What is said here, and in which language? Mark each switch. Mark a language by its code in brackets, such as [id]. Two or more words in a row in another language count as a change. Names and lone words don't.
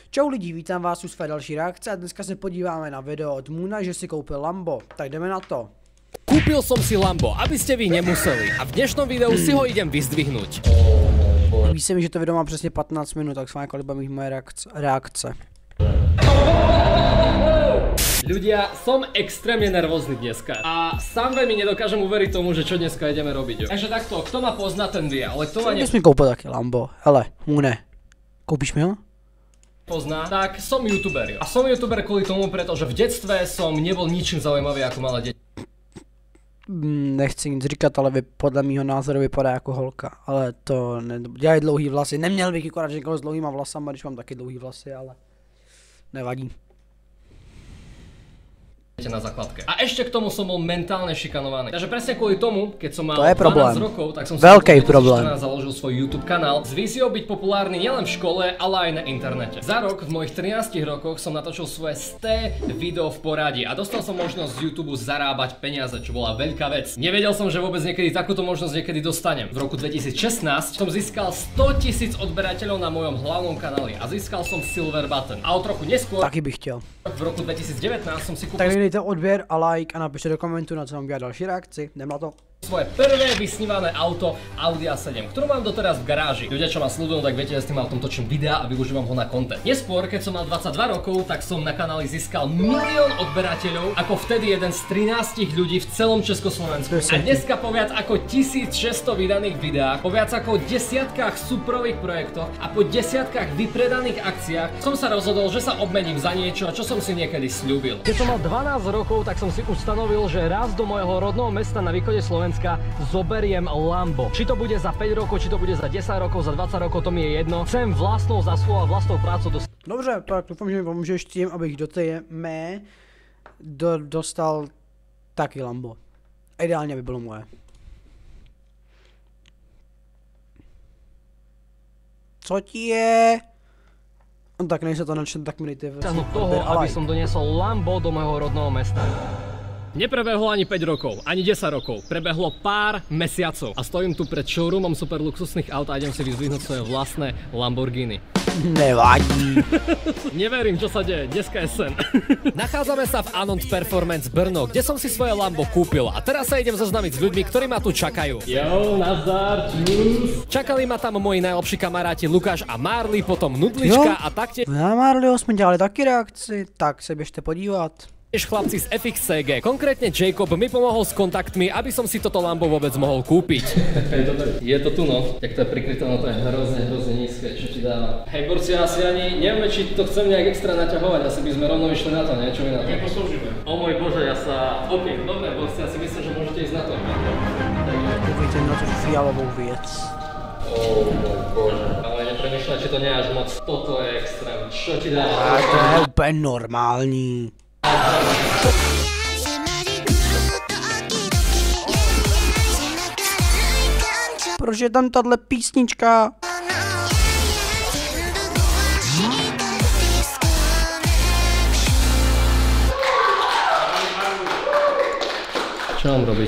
[cs] Čau lidi, vítám vás u své další reakce a dneska se podíváme na video od Moona, že si koupil Lambo. Tak jdeme na to. [sk] Kúpil som si Lambo, aby ste vy nemuseli a v dnešnom videu si ho idem vyzdvihnúť. [cs] Ví se mi, že to video má přesně 15 minut, tak s vámi líbí mých moje reakce. [sk] Ľudia, som extrémne nervózny dneska a sám veľmi nedokážem uveriť tomu, že čo dneska ideme robiť. Takže takto, kto ma pozná, ten vie, ale kto ma [cs] Ty jsi mi koupil taky Lambo. Hele, Moone, koupíš mi ho? [sk] Pozná, tak som youtuber. A som youtuber kvôli tomu, pretože v detstve som nebol ničím zaujímavý ako malé dieťa. [cs] Nechci nic říkat, ale vy podle mýho názoru vypadá jako holka. Ale to ne... Dělají dlouhý vlasy. Neměl bych akorát někoho s dlouhýma vlasama, když mám taky dlouhý vlasy, ale nevadí. [sk] Na základke. A ešte k tomu som bol mentálne šikanovaný. Takže presne kvôli tomu, keď som mal 12 rokov, tak som si v 2014 založil svoj YouTube kanál s víziou byť populárny nielen v škole, ale aj na internete. Za rok v mojich 13 rokoch som natočil svoje 100 video v poradí a dostal som možnosť z YouTube zarábať peniaze, čo bola veľká vec. Nevedel som, že vôbec niekedy takúto možnosť niekedy dostanem. V roku 2016 som získal 100 000 odberateľov na mojom hlavnom kanáli a získal som Silver Button. A o trochu neskôr, [cs] taky bych chtěl. [sk] V roku 2019 som si kúpil [cs] dejte odběr a like a napište do komentu, na co mám dělat další reakci. Jdem na to. [sk] Svoje prvé vysnívané auto Audi A7, ktorú mám doteraz v garáži. Ľudia, čo ma sledujú, tak viete, že s tým autom točím videa a využívam ho na content. Neskôr, keď som mal 22 rokov, tak som na kanáli získal 1 000 000 odberateľov, ako vtedy jeden z 13 ľudí v celom Československu. A dneska po viac ako 1600 vydaných videách, po viac ako desiatkách súprových projektoch a po desiatkách vypredaných akciách som sa rozhodol, že sa obmením za niečo, čo som si niekedy sľúbil. Keď som mal 12 rokov, tak som si ustanovil, že raz do môjho rodného mesta na východe Slovenska zoberiem Lambo. Či to bude za 5 rokov, či to bude za 10 rokov, za 20 rokov, to mi je jedno. Chcem vlastnou zásluhou a vlastnou prácou dostať. [cs] Dobře, tak doufám, že mi pomůžeš tím, abych do té mé dostal taky Lambo. Ideálně by bylo moje. Co ti je? No tak než se to načne, tak mi dejte [sk] toho, aby som doniesol Lambo do môjho rodného mesta. Neprebehlo ani 5 rokov, ani 10 rokov. Prebehlo pár mesiacov a stojím tu pred showroomom super luxusných aut a idem si vyzdvihnúť svoje vlastné Lamborghini. Nevadí. Neverím, čo sa deje, dneska je sen. Nachádzame sa v Anont Performance Brno, kde som si svoje Lambo kúpil a teraz sa idem zoznámiť s ľuďmi, ktorí ma tu čakajú. Jo, nazdar, čus. Čakali ma tam moji najlepší kamaráti Lukáš a Marley, potom Nudlička a taktiež... [cs] Na Marleyho jsme dělali taky reakci, tak se běžte podívat. [sk] Chlapci z FXCG, konkrétne Jacob mi pomohol s kontaktmi, aby som si toto Lambo vôbec mohol kúpiť. Je to tu no, jak to je prikryté, no to je hrozne nízke, čo ti dáva. Hej borci, asi ani nevieme, či to chcem nejak extra naťahovať, asi by sme rovno vyšli na to, nie? Čo mi na to? Neposlúžime. O môj bože, ja sa... OK, dobre borci, ja si myslím, že môžete ísť na to. [cs] Koukejte na tú fialovou věc. [sk] O môj bože. Ale nepremýšľaj, či to nie je až moc. Toto je extrém, čo ti dáva? [cs] A to je úplně normální. Proč je tam tahle písnička? [sk] Čo mám robiť?